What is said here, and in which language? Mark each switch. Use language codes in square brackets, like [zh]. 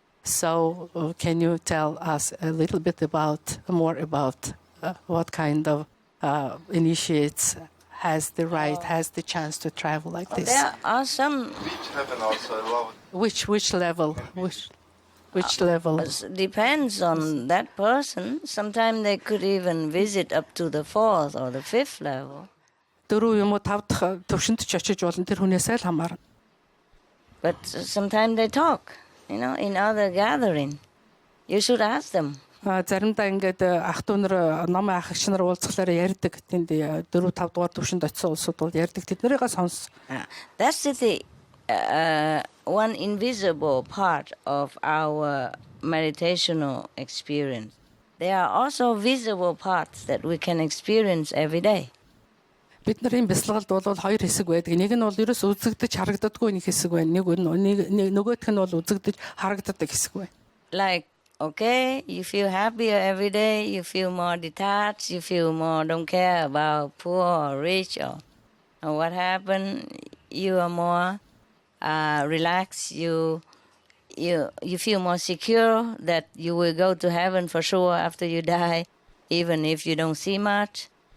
[en] So, can you tell us a little bit more about what kind of initiates has the right, has the chance to travel like this? There are some. Heaven also, I love it. Which level? Which level? Depends on that person. Sometimes they could even visit up to the 4th or the 5th level. [mn] 4 юм уу 5 дахь төвшөнд ч очиж болно тэр хүнээсээ л хамаарна. [en] But sometimes they talk, in other gathering. You should ask them. [mn] Заримдаа ингээд ах дүү нар номын ах эгч нар уулзахлаар ярьдаг. Тэнд 4 5 дугаар төвшөнд очисон улсууд бол ярьдаг. Тэднэрийгээ сонс. [en] That's the one invisible part of our meditational experience. There are also visible parts that we can experience every day. [mn] Бидний бясалгалд бол хоёр хэсэг байдаг. Нэг нь бол ерөөс үзэгдэж харагддаггүй нэг хэсэг байна. Нөгөөх нь бол үзэгдэж харагддаг хэсэг байна. [en] Like, okay, you feel happier every day, you feel more detached, you feel more don't care about poor or rich or what happened. You are more relaxed. You feel more secure that you will go to heaven for sure after you die, even if you don't see much.